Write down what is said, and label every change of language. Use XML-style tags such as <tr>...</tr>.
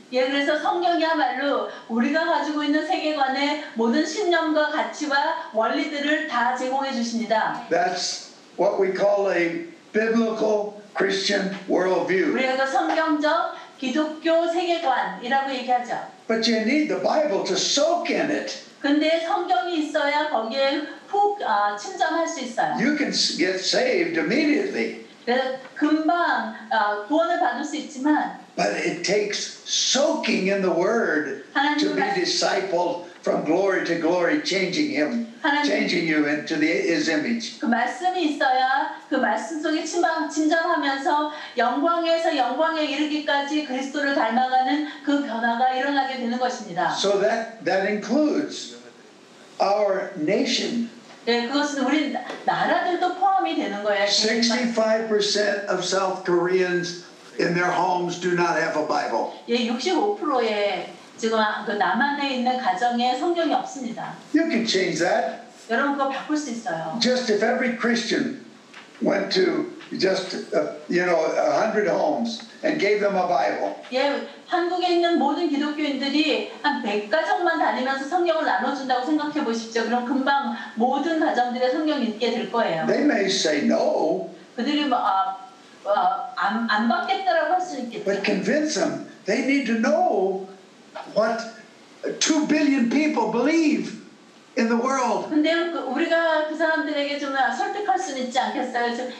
<ko>예, 그래서 성경이야말로 우리가 가지고 있는 세계관의 모든 신념과 가치와 원리들을 다 제공해 주십니다.</ko> <en>That's what we call a biblical Christian worldview.</en> <ko>우리가 그 성경적 기독교 세계관이라고 얘기하죠.</ko> <en>But you need the Bible to soak in it.</en> <ko>근데 성경이 있어야 거기에 푹 침잠할 수 있어요.</ko> <en>You can get saved immediately,</en> <ko>그래서 금방 구원을 받을 수 있지만</ko> <en>but it takes soaking in the Word to be discipled from glory to glory, changing you into His image.</en> <ko>그 말씀이 있어야 그 말씀 속에 침잠하면서 영광에서 영광에 이르기까지 그리스도를 닮아가는 그 변화가 일어나게 되는 것입니다.</ko> <en>So that includes our nation.</en> <ko>네, 그것은 우리 나라들도 포함이 되는 거예요.</ko> <en>65% of South Koreans in their homes do not have a Bible.</en> <ko>예, 65%의 지금 그 남한에 있는 가정에 성경이 없습니다.</ko> <en>You can change that.</en> <ko>여러분 그거 바꿀 수 있어요.</ko> <en>Just if every Christian went to just 100 homes and gave them a Bible.</en> <ko>예, 한국에 있는 모든 기독교인들이 한 100가정만 다니면서 성경을 나눠준다고 생각해 보십시오. 그럼 금방 모든 가정들의 성경이 있게 될 거예요.</ko> <en>They may say no.</en> <ko>그들이 안 받겠다라고 할 수 있겠죠.</ko> <en>But convince them they need to know what 2 billion people believe in the world.</en> <ko>근데 우리가 그 사람들에게 좀 설득할 수는 있지 않겠어요?</ko>